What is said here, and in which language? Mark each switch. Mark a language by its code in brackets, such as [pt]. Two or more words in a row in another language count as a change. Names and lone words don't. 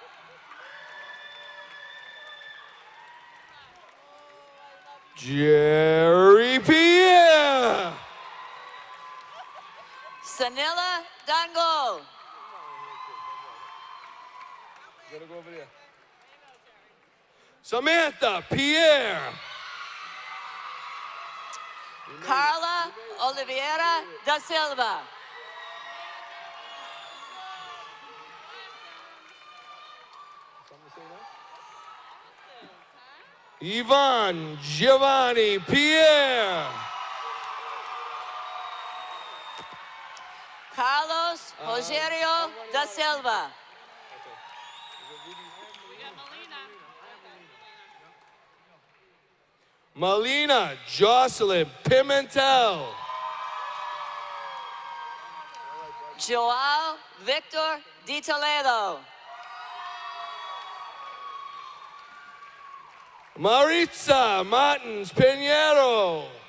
[en] Jerry Pierre. Sanila Dango. You gotta go over there. Samantha Pierre. Carla Oliveira da Silva. Yvonne Giovanni Pierre. Carlos Rogerio da Silva. Melina Jocelyn Pimentel. Joao Victor Di Toledo. Maritza Martins Pinheiro.